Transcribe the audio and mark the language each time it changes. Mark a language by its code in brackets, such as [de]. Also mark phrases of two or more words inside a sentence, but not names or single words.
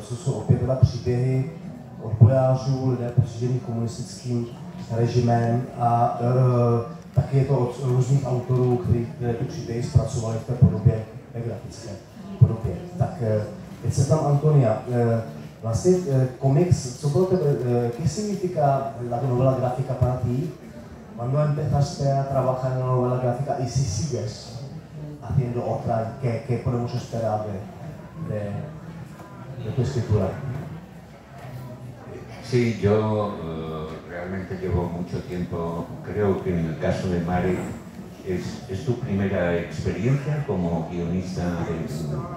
[cs] Co jsou opět teda příběhy odbojářů, lidé postižených komunistickým režimem a taky je to od různých autorů, kteří ty příběhy zpracovali v té podobě, grafické podobě. Tak teď se tam Antonia. Vlastně komiks, co pro tebe, [es] ¿qué significa la novela gráfica para ti? ¿Cuándo empezaste a trabajar en la novela gráfica y si sigues haciendo otra? ¿Qué podemos esperar de tu escritura? Sí, yo realmente llevo mucho tiempo, creo que en el caso de Marek es tu primera experiencia como guionista de...